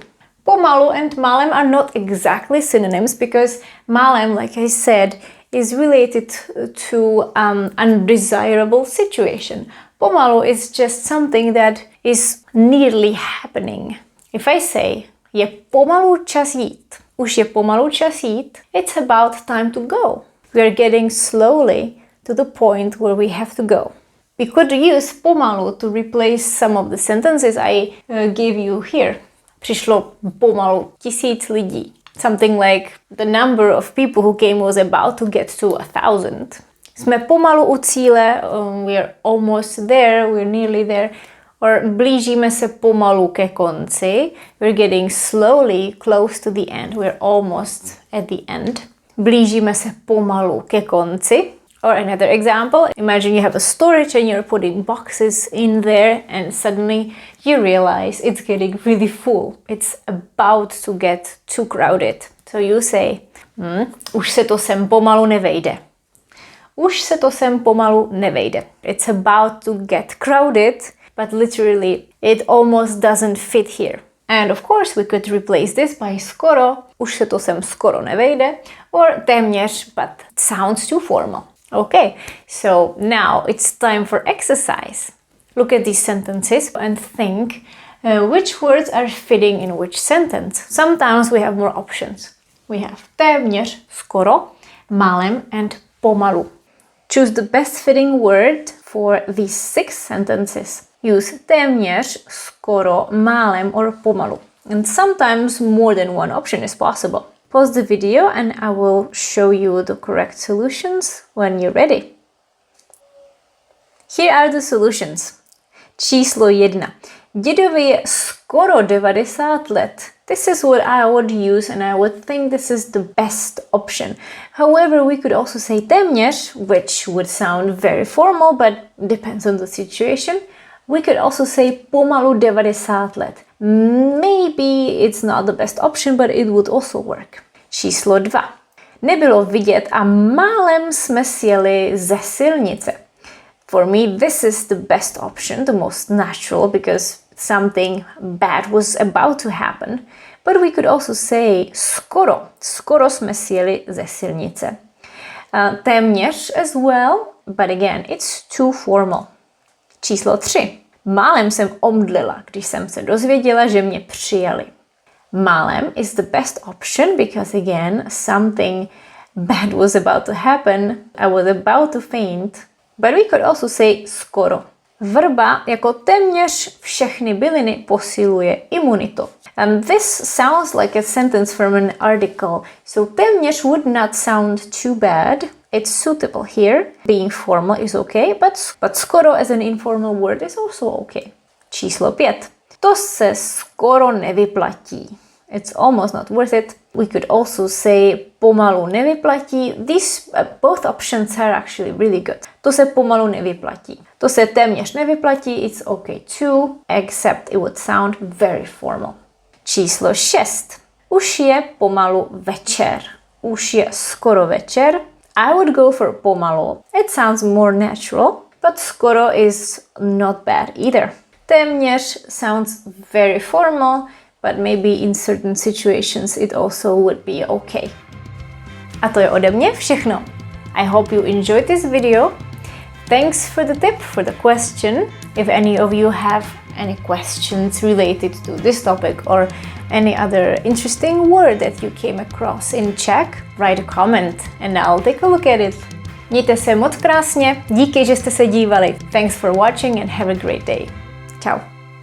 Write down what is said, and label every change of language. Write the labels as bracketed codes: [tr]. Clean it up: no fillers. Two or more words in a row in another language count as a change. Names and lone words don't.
[en] Pomalu and málem are not exactly synonyms because málem, like I said, is related to undesirable situation. Pomalu is just something that is nearly happening. If I say, [cs] je pomalu čas jít, už je pomalu čas jít, [en] it's about time to go. We are getting slowly to the point where we have to go. We could use pomalu to replace some of the sentences I gave you here. [cs] Přišlo pomalu 1000 lidí. [en] Something like the number of people who came was about to get to 1000. [cs] Jsme pomalu u cíle, [en] we are almost there, we're nearly there. [cs] Or blížíme se pomalu ke konci, [en] we're getting slowly close to the end, we're almost at the end. [cs] Blížíme se pomalu ke konci. [en] Or another example, imagine you have a storage and you're putting boxes in there and suddenly you realize it's getting really full. It's about to get too crowded. So you say, [cs] už se to sem pomalu nevejde. Už se to sem pomalu nevejde. [en] It's about to get crowded, but literally it almost doesn't fit here. And of course we could replace this by skoro, [cs] už se to sem skoro nevejde, [en] or téměř, but it sounds too formal. Okay, so now it's time for exercise. Look at these sentences and think which words are fitting in which sentence. Sometimes we have more options. We have téměř, skoro, málem and pomalu. Choose the best fitting word for these 6 sentences. Use téměř, skoro, málem or pomalu. And sometimes more than one option is possible. Pause the video and I will show you the correct solutions when you're ready. Here are the solutions. [cs] Číslo 1. Dědovi je skoro 90 let. [en] This is what I would use and I would think this is the best option. However, we could also say téměř, which would sound very formal but depends on the situation. We could also say [cs] pomalu 90 let. [en] Maybe it's not the best option, but it would also work. [cs] Číslo 2. Nebylo vidět a málem jsme sjeli ze silnice. [en] For me, this is the best option, the most natural, because something bad was about to happen. But we could also say skoro. [cs] Skoro jsme sjeli ze silnice. [en] Téměř as well, but again, it's too formal. [cs] Číslo 3. Málem jsem omdlela, když jsem se dozvěděla, že mě přijali. [en] Málem is the best option because again, something bad was about to happen. I was about to faint. But we could also say skoro. [cs] Vrba jako téměř všechny byliny posiluje imunitu. [en] And this sounds like a sentence from an article. So téměř would not sound too bad. It's suitable here. Being formal is okay, but skoro as an informal word is also okay. [cs] Číslo 5. To se skoro nevyplatí. [en] It's almost not worth it. We could also say [cs] pomalu nevyplatí. [en] These both options are actually really good. [cs] To se pomalu nevyplatí. To se téměř nevyplatí. [en] It's okay too, except it would sound very formal. [cs] Číslo 6. Už je pomalu večer. Už je skoro večer. [en] I would go for pomalu. It sounds more natural, but skoro is not bad either. Téměř sounds very formal, but maybe in certain situations it also would be okay. [cs] A to je ode mě všechno. [en] I hope you enjoyed this video. Thanks for the tip, for the question. If any of you have any questions related to this topic or any other interesting word that you came across in Czech, write a comment and I'll take a look at it. [cs] Mějte se moc krásně, díky, že jste se dívali. [en] Thanks for watching and have a great day. Ciao.